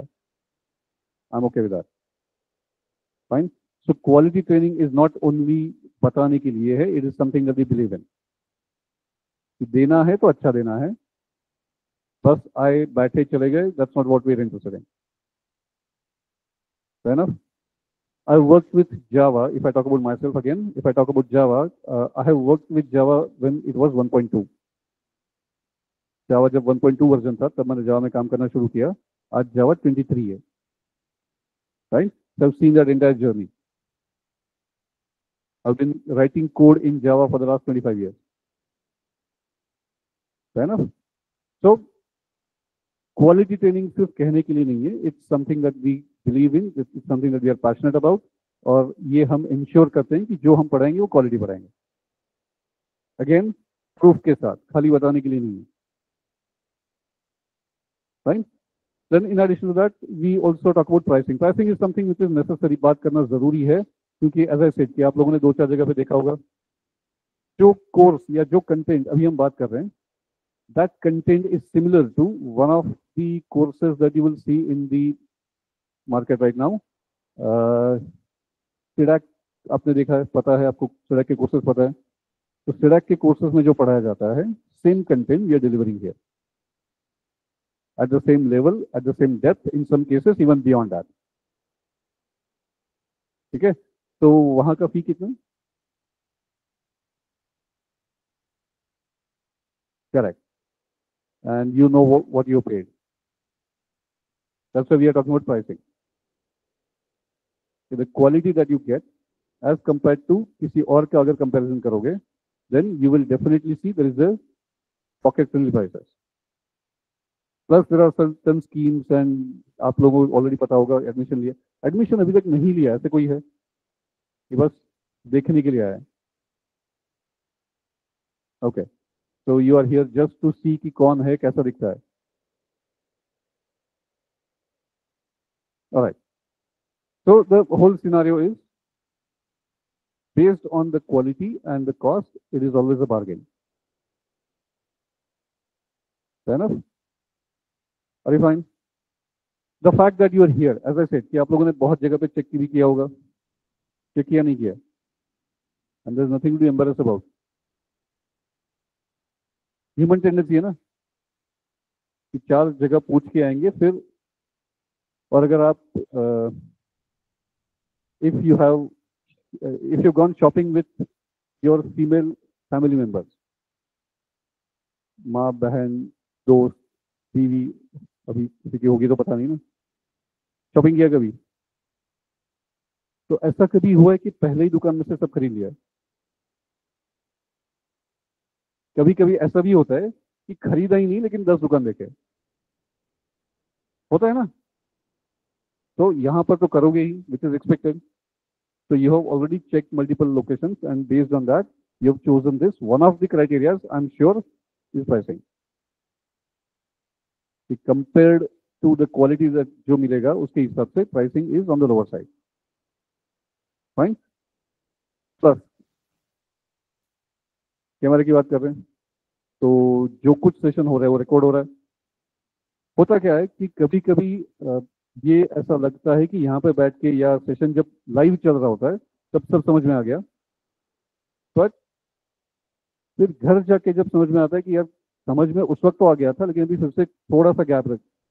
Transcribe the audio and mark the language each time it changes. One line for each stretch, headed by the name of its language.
English: I am okay with that, fine. So quality training is not only
Hindi: बताने के लिए है,
English: It is something that we believe in.
Hindi: देना है तो अच्छा देना है, बस आए बैठे चले गए,
English: That's not what we are interested in. Fair enough. I worked with Java. If I talk about myself again, if I talk about Java, I have worked with Java when it was 1.2.
Hindi: Java जब 1.2 version था तब मैंने Java में काम करना शुरू किया. आज Java 23 है, right?
English: So I've seen that entire journey. I've been writing code in Java for the last 25 years. Fair enough.
Hindi: So quality training सिर्फ कहने के लिए नहीं है,
English: it's something that we believe in, it's something that we are passionate about,
Hindi: और ये हम ensure करते हैं कि जो हम पढ़ाएंगे वो क्वालिटी पढ़ाएंगे. अगेन प्रूफ के साथ, खाली बताने के लिए नहीं है, right.
English: Then in addition to that we also talk about pricing. Pricing is something which is necessary,
Hindi: बात करना जरूरी है, क्योंकि एज आई सेड कि आप लोगों ने 2-4 जगह पे देखा होगा, जो कोर्स या जो कंटेंट अभी हम बात कर रहे हैं,
English: that content is similar to one of the courses that you will see in the market right now.
Hindi: SIDAC आपने देखा है, पता है आपको, SIDAC के कोर्सेज पता है. तो SIDAC के कोर्सेज में जो पढ़ाया जाता है,
English: Same content we are delivering here at the same level, at the same depth, in some cases even beyond that.
Hindi: ठीक है. तो वहां का फी कितना?
English: Correct. And you know what you paid. That's why we are talking about pricing. So the quality that you get as compared to
Hindi: किसी और का अगर
English: comparison करोगे, then you will definitely see there is a pocket friendly prices. Plus there are certain schemes
Hindi: and आप लोगों को already पता होगा एडमिशन लिया। एडमिशन अभी तक नहीं लिया ऐसे कोई है कि बस देखने के लिए आया है?
English: okay, so you are here just to see
Hindi: कि कौन है कैसा दिखता है।
English: Alright, so the whole scenario is based on the quality and the cost, it is always a bargain. Fair enough? Are you fine? The fact that you are here, as I said,
Hindi: कि आप लोगों ने बहुत जगह पे check भी किया होगा, चेक किया नहीं किया,
English: and there's nothing to be embarrassed about.
Hindi: Human tendency है ना कि 4 जगह पूछ के आएंगे फिर, और अगर आप
English: if you've gone shopping with your female family members,
Hindi: माँ बहन दोस्त बीवी, अभी किसी की होगी तो पता नहीं ना, शॉपिंग किया कभी? तो ऐसा कभी हुआ है कि पहले ही दुकान में से सब खरीद लिया? कभी कभी ऐसा भी होता है कि खरीदा ही नहीं लेकिन 10 दुकान देखे, होता है ना? तो यहाँ पर तो करोगे ही, which is expected.
English: So you have already checked multiple locations and based on that you have chosen this. One of the criteria I'm sure is pricing. Compared to the quality that
Hindi: जो मिलेगा उसके हिसाब से
English: pricing is on the lower side. Fine?
Hindi: Plus कैमरे की बात कर रहे हैं तो जो कुछ सेशन हो रहा है वो रिकॉर्ड हो रहा है। होता क्या है कि कभी कभी ये ऐसा लगता है कि यहाँ पे बैठ के या सेशन जब लाइव चल रहा होता है तब सब समझ में आ गया, बट फिर घर जाके जब समझ में आता है कि यार समझ में उस वक्त तो आ गया था लेकिन अभी फिर से थोड़ा सा गैप रख।